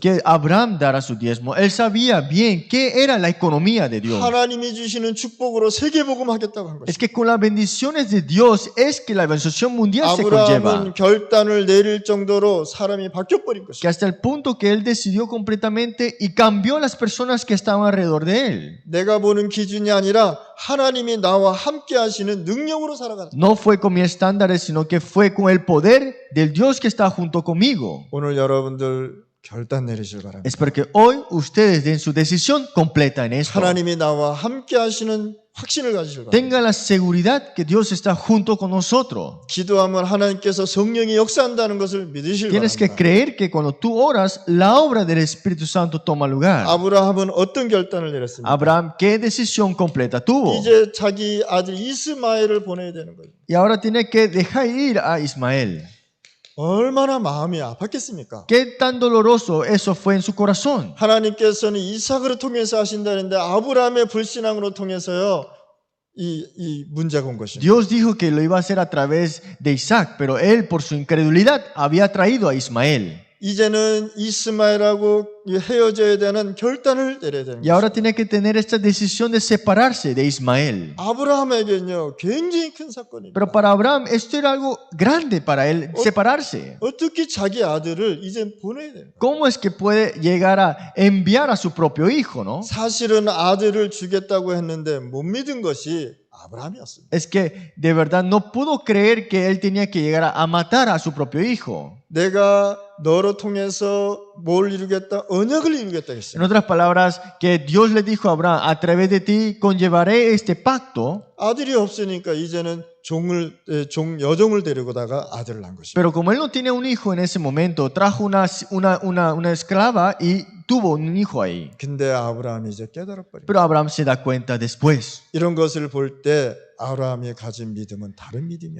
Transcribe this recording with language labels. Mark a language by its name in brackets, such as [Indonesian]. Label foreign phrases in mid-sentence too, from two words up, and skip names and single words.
[Spanish] Que Abraham dará su diezmo. Él sabía bien qué era la economía de Dios. [Korean] 하나님이 주시는 축복으로 세계복음 하겠다고 한 [Spanish] Es [Korean] 것입니다. [Spanish] que con las bendiciones de Dios es que la bendición mundial se conlleva. [Korean] 아브라함은 결단을 내릴 정도로 사람이 바뀌어버린 [Spanish] Que [Korean] 것입니다. [Spanish] hasta el punto que él decidió completamente y cambió a las personas que estaban alrededor de él. [Korean] 내가 보는 기준이 아니라 하나님이 나와 함께 하시는 능력으로 살아가는. [Spanish] No fue con mis estándares, sino que fue con el poder del Dios que está junto conmigo. [Korean] 오늘 여러분들 결단 내리실 바랍니다. [Spanish] Espero que hoy ustedes den su decisión completa en esto. [Korean] 하나님이 나와 함께 하시는 확신을 가지실 바랍니다. [Spanish] Tengan la seguridad que Dios está junto con nosotros. [Korean] 기도하면 하나님께서 성령이 역사한다는 것을 믿으실 [Spanish] Tienes que [Korean] 바랍니다. [Spanish] creer que cuando tú oras, la obra del Espíritu Santo toma lugar. [Korean] 아브라함은 어떤 결단을 내렸습니까? [Spanish] Abraham, ¿qué decisión completa tuvo? [Korean] 이제 자기 아들 이스마엘을 보내야 되는 거예요. [Spanish] Y ahora tiene que dejar ir a Ismael. [Korean] 얼마나 마음이 아팠겠습니까? [Spanish] ¿Qué tan doloroso eso fue en su corazón? [Korean] 하나님께서는 이삭으로 통해서 하신다는데 아브라함의 불신앙으로 통해서요 이 문제가 온 것입니다. [Spanish] Dios dijo que lo iba a hacer a través de Isaac, pero él por su incredulidad había traído a Ismael. [Korean] 이제는 이스마엘하고 헤어져야 되는 결단을 내려야 되는 [Spanish] Y [Korean] 거예요. [Spanish] ahora tiene que tener esta decisión de separarse de Ismael. [Korean] 아브라함에게는요 굉장히 큰 사건입니다. [Spanish] Pero para Abraham esto era algo grande para él, separarse. [Korean] 어떻게 자기 아들을 이제 보내야 되는 거예요? [Spanish] ¿Cómo es que puede llegar a enviar a su propio hijo, no? [Korean] 사실은 아들을 주겠다고 했는데 못 믿은 것이 아브라함이었습니다. [Spanish] Es que de verdad no pudo creer que él tenía que llegar a matar a su propio hijo. [Korean] 내가 너로 통해서 뭘 이루겠다? 언약을 이루겠다 [Spanish] En [Korean] 했어요. [Spanish] otras palabras, que Dios le dijo a Abraham, a través de ti conllevaré este pacto. [Korean] 아들이 없으니까 이제는 여종을 데리고다가 아들을 낳은 것입니다. [Spanish] Pero como él no tenía un hijo en ese momento, trajo una esclava y tuvo un hijo ahí. [Korean] 근데 아브라함이 이제 깨달아버립니다. [Spanish] Pero Abraham se da cuenta después. [Korean] 이런 것을 볼 때 아브라함이 가진 믿음은 다른 믿음이야.